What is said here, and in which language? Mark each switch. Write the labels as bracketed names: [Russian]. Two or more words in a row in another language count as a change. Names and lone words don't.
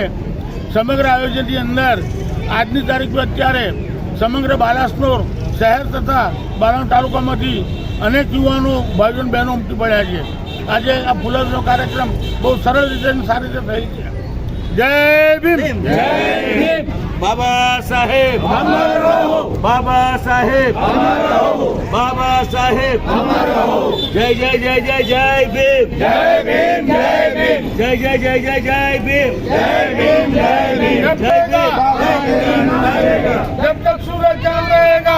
[Gujarati] સમગ્ર આયોજનની અંદર આજની તારીખ પર અત્યારે સમગ્ર બાલાસિનોર શહેર તથા બારાણું તાલુકામાંથી અનેક યુવાનો, ભાઈઓ અને બહેનો ઉમટી પડ્યા છે। આજે આ ફુલરનો કાર્યક્રમ બહુ સરળ રીતે અને સારી રીતે થઈ છે। જય ભીમ જય ભીમ। [Hindi] बाबा साहेब अमर रहो, बाबा साहेब अमर रहो, बाबा साहेब अमर रहो। जय जय जय जय जय भीम, जय भीम जय भीम, जय जय जय जय जय भीम, जय भीम जय भीम। जब तक सूरज चांद रहेगा